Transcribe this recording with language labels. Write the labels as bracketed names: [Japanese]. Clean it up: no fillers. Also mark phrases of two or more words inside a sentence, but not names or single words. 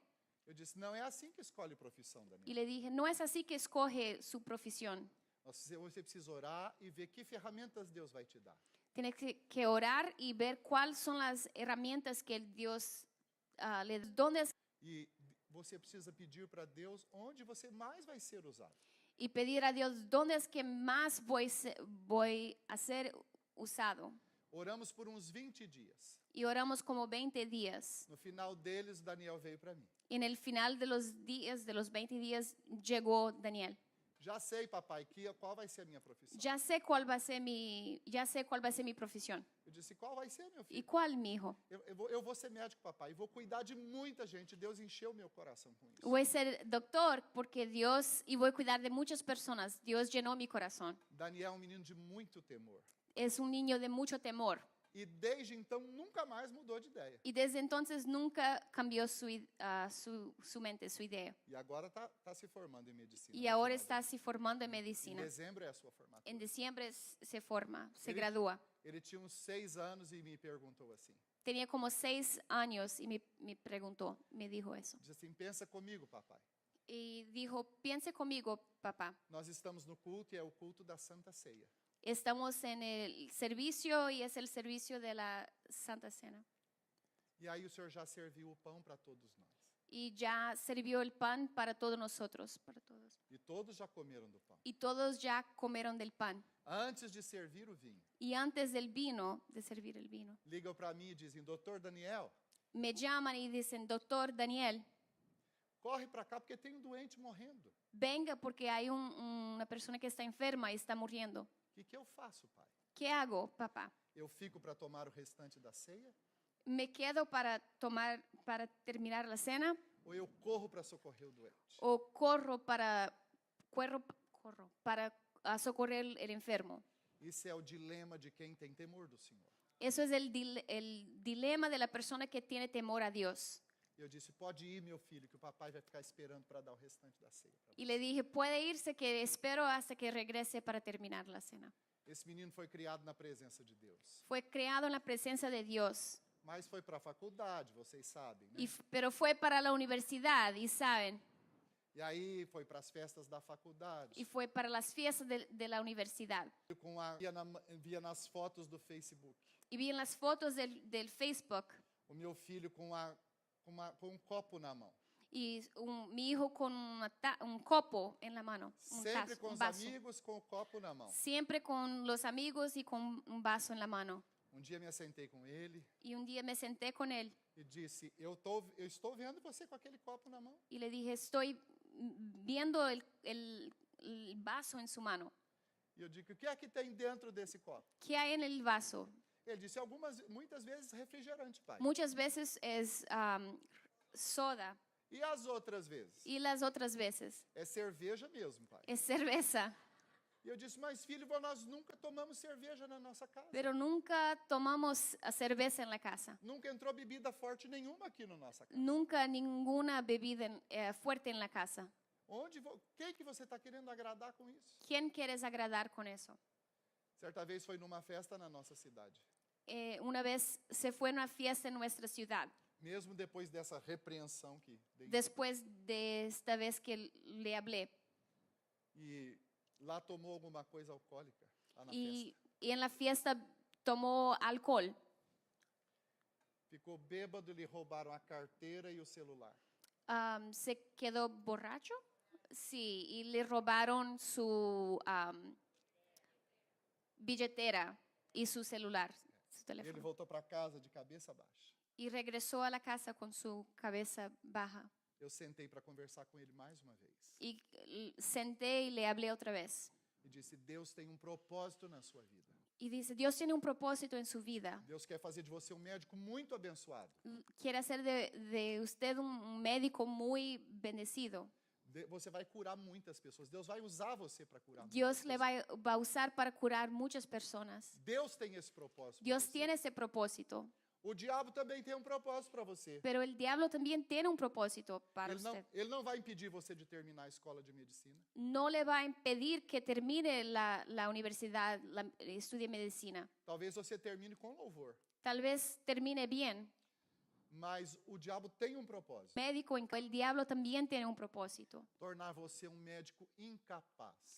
[Portuguese] Eu disse: não é assim que escolhe profissão, Daniel. [Spanish] Y le dije, no es así que escoge su profesión. [Portuguese] Você precisa orar e ver que ferramentas Deus vai te dar. [Spanish] Tienes que orar y ver cuáles son las herramientas que el Dios le da. [Portuguese] E você precisa pedir para Deus onde você mais vai ser usado. [Spanish] Y pedir a Dios dónde es que más voy a ser usado. [Portuguese] Oramos por uns 20 dias. [Spanish] Y oramos como 20 días. [Portuguese] No final deles, Daniel veio para mim. [Spanish] Y en el final de los días, de los 20 días, llegó Daniel. [Portuguese] Já sei, papai, qual vai ser a minha profissão. [Spanish] Ya sé cuál va a ser mi profesión. [Portuguese] Eu disse: qual vai ser, meu [Spanish] ¿Y [Portuguese] filho? [Spanish] cuál, mi hijo? [Portuguese] Eu vou ser médico, papai, e vou cuidar de muita gente. Deus encheu meu coração com isso. [Spanish] Voy a ser doctor porque Dios, y voy a cuidar de muchas personas. Dios llenó mi corazón. [Portuguese] Daniel é um menino de muito temor. [Spanish] Es un niño de mucho temor. [Portuguese] E desde então nunca mais mudou de ideia. [Spanish] Y desde entonces nunca cambió su mente, su idea. [Portuguese] E agora está se formando em medicina. [Spanish] Y ahora está se formando en [Portuguese] Em [Spanish] medicina. [Portuguese] dezembro é a sua formatura. [Spanish] En diciembre se forma, se gradúa. [Portuguese] Ele tinha uns 6 anos e me perguntou assim: [Spanish] Tenía como 6 años y me me preguntó, me dijo eso. [Portuguese] Diz assim: pensa comigo, papai. [Spanish] Y dijo, piense conmigo, papá. [Portuguese] Nós estamos no culto e é o culto da Santa Ceia. [Spanish] Estamos en el servicio y es el servicio de la Santa Cena. [Portuguese] E aí o Senhor já serviu o pão para todos nós. [Spanish] Y ya sirvió el pan para todos nosotros, para todos. [Portuguese] E todos já comeram do pão. [Spanish] Y todos ya comieron del pan. [Portuguese] Antes de servir o vinho, [Spanish] Y antes del vino, de servir el vino, [Portuguese] ligam para mim e dizem: Doutor Daniel, [Spanish] me llaman y dicen, doctor Daniel, [Portuguese] corre para cá porque tem um doente morrendo. [Spanish] venga porque hay una persona que está enferma y está muriendo. [Portuguese] O que eu faço, pai? [Spanish] ¿Qué hago, papá? [Portuguese] Eu fico para tomar o restante da ceia? [Spanish] ¿Me quedo para terminar la cena [Portuguese] Ou eu corro para socorrer o doente? [Spanish] o corro para socorrer el enfermo? [Portuguese] Isso é o dilema de quem tem temor do Senhor. [Spanish] Eso es el dilema de la persona que tiene temor a Dios. [Portuguese] E eu disse: pode ir, meu filho, que o papai vai ficar esperando para dar o restante da ceia. [Spanish] Y le dije, puede irse, que espero hasta que regrese para terminar la cena. [Portuguese] Esse menino foi criado na presença de Deus. [Spanish] Fue creado en la presencia de Dios, [Portuguese] Mas foi para a faculdade, vocês sabem, né? [Spanish] pero fue para la universidad, y saben, [Portuguese] E aí foi para as festas da faculdade. [Spanish] y fue para las fiestas de la universidad. [Portuguese] Via nas fotos do Facebook. [Spanish] Y vi en las fotos del Facebook [Portuguese] O meu filho com um copo na mão. [Spanish] y mi hijo con un copo en la mano, [Portuguese] Sempre com [Spanish] un [Portuguese] os [Spanish] vaso. [Portuguese] amigos com o copo na mão. [Spanish] Siempre con los amigos y con un vaso en la mano. [Portuguese] Um dia me assentei com ele [Spanish] Y un día me senté con él [Portuguese] e disse: eu estou vendo você com aquele copo na mão. [Spanish] y le dije, estoy viendo el vaso en su mano. [Portuguese] E eu digo: o que é que tem dentro desse copo? [Spanish] ¿Qué hay en el vaso? [Portuguese] Ele disse: muitas vezes refrigerante, pai. [Spanish] Muchas veces es soda [Portuguese] E as outras vezes? [Spanish] y las otras veces [Portuguese] É cerveja mesmo, pai. [Spanish] es cerveza. [Portuguese] E eu disse: mas filho, nós nunca tomamos cerveja na nossa casa. [Spanish] Pero nunca tomamos cerveza en la casa. [Portuguese] Nunca entrou bebida forte nenhuma aqui na nossa casa. [Spanish] Nunca ninguna bebida fuerte en la casa. [Portuguese] Quem que você está querendo agradar com isso? [Spanish] ¿Quién quieres agradar con eso? [Portuguese] Certa vez foi numa festa na nossa cidade. [Spanish] Una vez se fue a una fiesta en nuestra ciudad. [Portuguese] Mesmo depois dessa repreensão que dei. [Spanish] Después de esta vez que le hablé. [Portuguese] E lá tomou alguma coisa alcoólica, lá na festa. [Spanish] Y en la fiesta tomó alcohol. [Portuguese] Ficou bêbado, lhe roubaram a carteira e o celular. [Spanish] Se quedó borracho. Sí, y le robaron su billetera y su celular, su [Portuguese] Ele [Spanish] teléfono. [Portuguese] voltou para casa de cabeça baixa. [Spanish] Y regresó a la casa con su cabeza baja. [Portuguese] Eu sentei para conversar com ele mais uma vez. [Spanish] Y senté y le hablé otra vez. [Portuguese] E disse: Deus tem propósito na sua vida. [Spanish] Y dice, Dios tiene un propósito en su vida. [Portuguese] Deus quer fazer de você médico muito abençoado. [Spanish] Quiere hacer de usted un médico muy bendecido. [Portuguese] Você vai curar muitas pessoas. Deus vai usar você para curar [Spanish] Dios [Portuguese] muitas [Spanish] le [Portuguese] pessoas. [Spanish] va a usar para curar muchas personas. [Portuguese] Deus tem esse propósito. [Spanish] Dios [Portuguese] pra você. [Spanish] tiene ese propósito. [Portuguese] O diabo também tem propósito para você. [Spanish] Pero el diablo también tiene un propósito para usted. [Portuguese] Ele não vai impedir você de terminar a escola de medicina. [Spanish] No le va a impedir que termine la universidad, estudie medicina. [Portuguese] Talvez você termine com louvor. [Spanish] Tal vez termine bien. [Portuguese] Mas o diabo tem propósito. [Spanish] Médico, el diablo también tiene un propósito. [Portuguese] Tornar você médico incapaz.